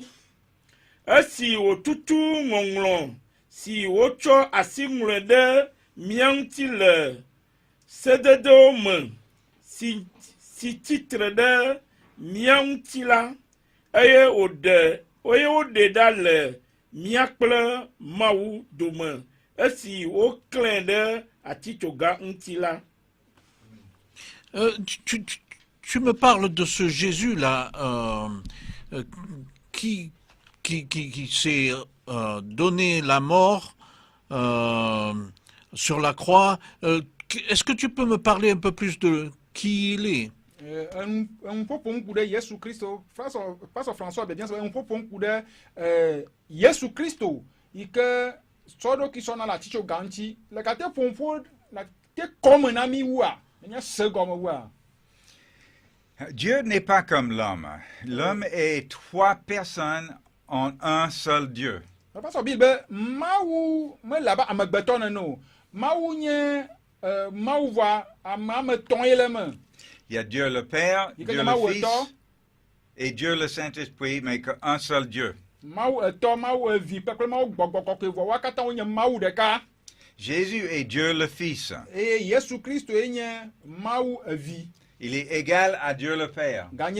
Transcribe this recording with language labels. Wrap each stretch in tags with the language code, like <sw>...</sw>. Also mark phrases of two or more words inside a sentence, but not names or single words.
<ee>esi wòtutu ŋɔŋlɔ si wotsɔ asi ŋlɔe ɖe mía ŋuti le sededewo me si tsitre ɖe mía ŋuti la, eye woɖe ɖa le mía kple Mawu dome esi woklãe ɖe atitsoga ŋuti la.</ee> <fr>Tu me parles de ce Jésus-là qui s'est donné la mort sur la croix. Est-ce que tu peux me parler un peu plus de qui il est?</fr> <ee>Ƒoƒom ku ɖe Yesu Kristo, Pastor François be</ee> <fr>bien sûr,</fr> <ee>ƒoƒom ku ɖe Yesu Kristo yi ke sɔ ɖokui sɔna le atitsoga ŋuti. Le kate ƒomƒo le te kɔme na mi wua, menye se gɔme wua.</ee> <fr>Dieu n'est pas comme l'homme. L'homme est 3 personnes en un seul Dieu.</fr> <ee>Pastor Bill be Mawu me le abe amegbetɔ nene o. Mawu nye Mawu voa ame 3 ye le me.</ee> <fr>Il y a Dieu le Père, Dieu le Fils et Dieu le Saint-Esprit, mais qu'un seul Dieu. Jésus est Dieu le Fils. Il est égal à Dieu le Père.</fr>